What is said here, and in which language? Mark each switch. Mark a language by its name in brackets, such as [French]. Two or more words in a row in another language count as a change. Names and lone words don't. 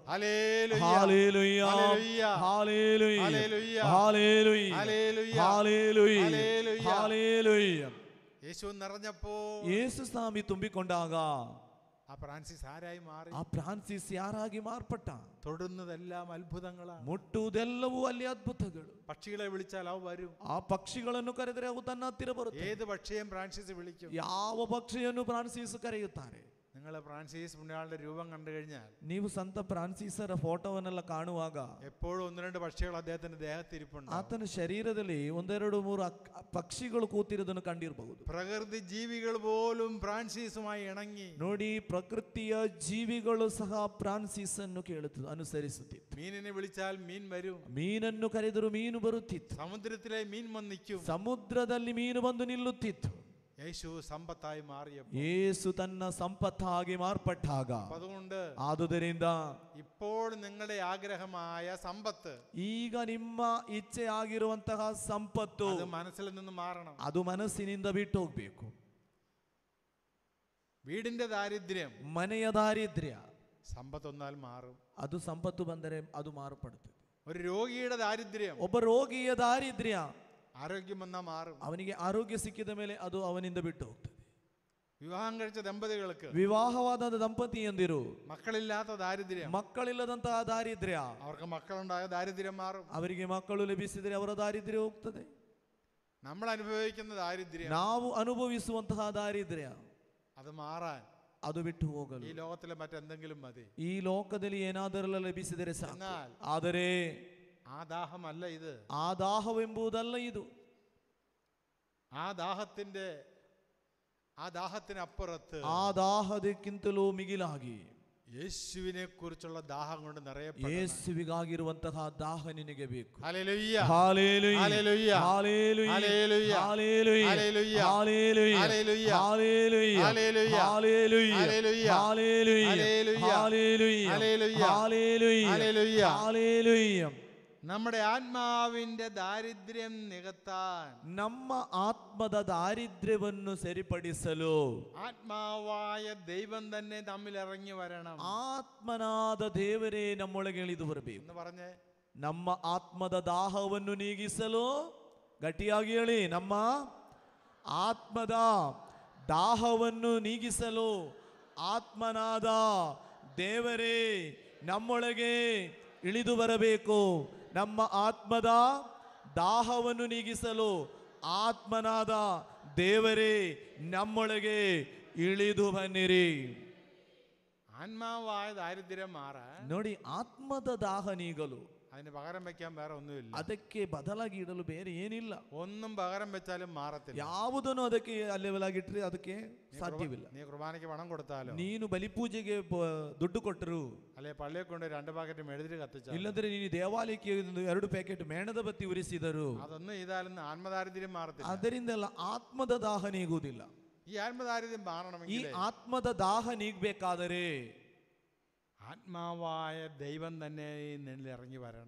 [Malayalam] ഹല്ലേലൂയ, [Kannada] ಹಾಲೆಲೂಯ, [Malayalam] ഹല്ലേലൂയ, [Kannada] ಹಾಲೆಲೂಯ, [Malayalam] ഹല്ലേലൂയ, [Kannada] ಹಾಲೆಲೂಯ, [Malayalam] ഹല്ലേലൂയ, [Kannada] ಹಾಲೆಲೂಯ, [Malayalam] ഹല്ലേലൂയ. [Kannada] ಹಾಲೆಲೂಯ. [Malayalam] യേശു നിറഞ്ഞപ്പോ [Kannada] ಯೇಸು ಸ್ವಾಮಿ ತುಂಬಿಕೊಂಡಾಗ [Malayalam] ആ ഫ്രാൻസിസ് ആരായി മാറി? [Kannada] ಆ ಫ್ರಾನ್ಸಿಸ್ ಯಾರಾಗಿ ಮಾರ್ಪಟ್ಟ? [Malayalam] തൊടുന്നതെല്ലാം അത്ഭുതങ്ങളാണ്. [Kannada] ಮುಟ್ಟುವುದೆಲ್ಲವೂ ಅಲ್ಲಿ ಅದ್ಭುತಗಳು. [Malayalam] പക്ഷികളെ വിളിച്ചാൽ അവ വരും. [Kannada] ಆ ಪಕ್ಷಿಗಳನ್ನು ಕರೆದರೆ ಅವು ತನ್ನ ಹತ್ತಿರ ಬರುತ್ತೆ. [Malayalam] ഏത് പക്ഷിയും ഫ്രാൻസിസ് വിളിക്കും. [Kannada] ಯಾವ ಪಕ್ಷಿಯನ್ನು ಫ್ರಾನ್ಸಿಸ್ ಕರೆಯುತ್ತಾರೆ. [Malayalam] നിങ്ങൾ ഫ്രാൻസിസ് പുണ്യാളുടെ രൂപം കണ്ടു കഴിഞ്ഞാൽ, [Kannada] ನೀವು ಸಂತ ಫ್ರಾನ್ಸಿಸರ ಫೋಟೋವನ್ನೆಲ್ಲ ಕಾಣುವಾಗ [Malayalam] എപ്പോഴും ഒന്ന് രണ്ട് പക്ഷികൾ അദ്ദേഹത്തിന്റെ ദേഹത്തിരിപ്പുണ്ട്. [Kannada] ಆತನ ಶರೀರದಲ್ಲಿ ಒಂದೆರಡು ಮೂರು ಪಕ್ಷಿಗಳು ಕೂತಿರೋದನ್ನು ಕಂಡಿರಬಹುದು. [Malayalam] പ്രകൃതി ജീവികൾ പോലും ഫ്രാൻസിസുമായി ഇണങ്ങി. [Kannada] ನೋಡಿ, ಪ್ರಕೃತಿಯ ಜೀವಿಗಳು ಸಹ ಫ್ರಾನ್ಸಿಸ್ ಅನ್ನು ಅನುಸರಿಸುತ್ತಿತ್ತು. [Malayalam] മീനിനെ വിളിച്ചാൽ മീൻ വരും. [Kannada] ಮೀನನ್ನು ಕರೆದರೂ ಮೀನು ಬರುತ್ತಿತ್ತು. [Malayalam] സമുദ്രത്തിലെ മീൻ വന്നിക്കും. [Kannada] ಸಮುದ್ರದಲ್ಲಿ ಮೀನು ಬಂದು ನಿಲ್ಲುತ್ತಿತ್ತು. [Malayalam] യേശു സമ്പത്തായി മാറിയപ്പോൾ, [Kannada] ಯೇಸು ತನ್ನ ಸಂಪತ್ತಾಗಿ ಮಾರ್ಪಟ್ಟಾಗ, [Malayalam] അതുകൊണ്ട് [Kannada] ಆದುದರಿಂದ [Malayalam] ഇപ്പോൾ നിങ്ങളുടെ ആഗ്രഹമായ സമ്പത്ത്, [Kannada] ಈಗ ನಿಮ್ಮ ಇಚ್ಛೆ ಆಗಿರುವಂತಹ ಸಂಪತ್ತು, [Malayalam] അത് മനസ്സിൽ നിന്ന് മാറണം. [Kannada] ಅದು ಮನಸ್ಸಿನಿಂದ ಬಿಟ್ಟು ಹೋಗ್ಬೇಕು. [Malayalam] വീടിന്റെ ദാരിദ്ര്യം, [Kannada] ಮನೆಯ ದಾರಿದ್ರ್ಯ, [Malayalam] സമ്പത്തൊന്നാൽ മാറും. [Kannada] ಅದು ಸಂಪತ್ತು ಬಂದರೆ ಅದು ಮಾರ್ಪಡುತ್ತದೆ. [Malayalam] ഒരു രോഗിയുടെ ദാരിദ്ര്യം, [Kannada] ಒಬ್ಬ ರೋಗಿಯ ದಾರಿದ್ರ್ಯ, [Malayalam] ആരോഗ്യം വന്നാൽ മാറും. [Kannada] ಅವನಿಗೆ ಆರೋಗ್ಯ ಸಿಕ್ಕಿದ ಮೇಲೆ ಅದು ಅವನಿಂದ ಬಿಟ್ಟು ಹೋಗ್ತದೆ. [Malayalam] വിവാഹം കഴിച്ച ദമ്പതികൾക്ക് [Kannada] ವಿವಾಹವಾದ ದಂಪತಿಯಂದಿರು [Malayalam] മക്കളില്ലാത്ത ദാരിദ്ര്യം, [Kannada] ಮಕ್ಕಳಿಲ್ಲದಂತಹ ದಾರಿದ್ರ್ಯ, [Malayalam] അവർക്ക് മക്കളുണ്ടായ ദാരിദ്ര്യം മാറും. [Kannada] ಅವರಿಗೆ ಮಕ್ಕಳು ಲಭಿಸಿದರೆ ಅವರ ದಾರಿದ್ರ್ಯ ಹೋಗ್ತದೆ. [Malayalam] നമ്മൾ അനുഭവിക്കുന്ന ദാരിദ്ര്യം, [Kannada] ನಾವು ಅನುಭವಿಸುವಂತಹ ದಾರಿದ್ರ್ಯ [Malayalam] അത് ಮಾറാൻ [Kannada] ಅದು ಬಿಟ್ಟು ಹೋಗಲು [Malayalam] ഈ ലോകത്തിലെ മറ്റെന്തെങ്കിലും മതി. [Kannada] ಈ ಲೋಕದಲ್ಲಿ ಏನಾದರೆಲ್ಲ ಲಭಿಸಿದರೆ ಸಾಕು. [Malayalam] എന്നാൽ [Kannada] ಆದರೆ [Malayalam] ആ ദാഹമല്ല ഇത്. [Kannada] ಆ ದಾಹವೆಂಬುದಲ್ಲ ಇದು. [Malayalam] ആ ദാഹത്തിനപ്പുറത്ത് [Kannada] ಆ ದಾಹದಕ್ಕಿಂತಲೂ ಮಿಗಿಲಾಗಿ [Malayalam] യേശുവിനെ കുറിച്ചുള്ള ദാഹം കൊണ്ട് നിറയപ്പെടണം. [Kannada] ಯೇಸುವಿಗಾಗಿರುವಂತಹ ದಾಹ ನಿನಗೆ ಬೇಕು. [Malayalam] ഹല്ലേലൂയ, [Kannada] ಹಾಲೆಲೂಯ, [Malayalam] ഹല്ലേലൂയ, [Kannada] ಹಾಲೆಲೂಯ, [Malayalam] ഹല്ലേലൂയ, [Kannada] ಹಾಲೆಲೂಯ, [Malayalam] ഹല്ലേലൂയ, [Kannada] ಹಾಲೆಲೂಯ, [Malayalam] ഹല്ലേലൂയ, [Kannada] ಹಾಲೆಲೂಯ, [Malayalam] ഹല്ലേലൂയ, [Kannada] ಹಾಲೆಲೂಯ, [Malayalam] ഹല്ലേലൂയ, [Kannada] ಹಾಲೆಲೂಯ, [Malayalam] ഹല്ലേലൂയ, [Kannada] ಹಾಲೆಲೂಯ, [Malayalam] ഹല്ലേലൂയ, [Kannada] ಹಾಲೆಲೂಯ, [Malayalam] ഹല്ലേലൂയ. [Kannada] ಹಾಲೆಲೂಯ. [Malayalam] നമ്മുടെ ആത്മാവിന്റെ ദാരിദ്ര്യം നികത്താൻ, [Kannada] ನಮ್ಮ ಆತ್ಮದ ದಾರಿದ್ರ್ಯವನ್ನು ಸರಿಪಡಿಸಲು [Malayalam] ആത്മാവായ ദൈവം തന്നെ നമ്മിൽ ഇറങ്ങി വരണം. [Kannada] ಆತ್ಮನಾದ ದೇವರೇ ನಮ್ಮೊಳಗೆ ಇಳಿದು ಬರಬೇಕು. [Malayalam] എന്ന് പറഞ്ഞേ, [Kannada] ನಮ್ಮ ಆತ್ಮದ ದಾಹವನ್ನು ನೀಗಿಸಲು, ಗಟ್ಟಿಯಾಗಿ ಹೇಳಿ, ನಮ್ಮ ಆತ್ಮದ ದಾಹವನ್ನು ನೀಗಿಸಲು ಆತ್ಮನಾದ ದೇವರೇ ನಮ್ಮೊಳಗೆ ಇಳಿದು ಬರಬೇಕು. ನಮ್ಮ ಆತ್ಮದ ದಾಹವನ್ನು ನೀಗಿಸಲು ಆತ್ಮನಾದ ದೇವರೇ ನಮ್ಮೊಳಗೆ ಇಳಿದು ಬನ್ನಿರಿ. [Malayalam] ആത്മാവായ ദാരിദ്ര്യം മാറാൻ [Kannada] ನೋಡಿ, ಆತ್ಮದ ದಾಹ ನೀಗಲು [Malayalam] അതിന് പകരം വെക്കാൻ വേറെ ഒന്നുമില്ല. [Kannada] ಅದಕ್ಕೆ ಬದಲಾಗಿ ಇಡಲು ಬೇರೆ ಏನಿಲ್ಲ. [Malayalam] ഒന്നും പകരം വെച്ചാലും മാറത്തില്ല. [Kannada] ಯಾವುದನ್ನು ಅದಕ್ಕೆ ಲೆವೆಲಾಗಿಟ್ರೆ ಅದಕ್ಕೆ ಸಾಧ್ಯವಿಲ್ಲ. [Malayalam] നീ കുർബാനയ്ക്ക് പണം കൊടുത്താലോ, [Kannada] ನೀನು ಬಲಿಪೂಜೆಗೆ ದುಡ್ಡು ಕೊಟ್ಟರು, [Malayalam] അല്ലെ പള്ളിയെ കൊണ്ട് 2 പാക്കറ്റ് മെഴുതിരി കത്തിച്ചാൽ, [Kannada] ಇಲ್ಲಂದ್ರೆ ನೀನು ದೇವಾಲಯಕ್ಕೆ 2 ಪ್ಯಾಕೆಟ್ ಮೇಣದ ಬತ್ತಿ ಉರಿಸಿದರು, [Malayalam] അതൊന്നും ചെയ്താലൊന്നും ആത്മദാരിദ്ര്യം മാറത്തില്ല. [Kannada] ಅದರಿಂದೆಲ್ಲ ಆತ್ಮದ ದಾಹ ನೀಗುವುದಿಲ್ಲ. [Malayalam] ഈ ആത്മദാരിദ്ര്യം [Kannada] ಈ [Malayalam] മാറണമെങ്കിൽ [Kannada] ಆತ್ಮದ ದಾಹ ನೀಗಬೇಕಾದರೆ [Malayalam] ആത്മാവായ ദൈവം തന്നെ നിന്നിൽ ഇറങ്ങി വരണം.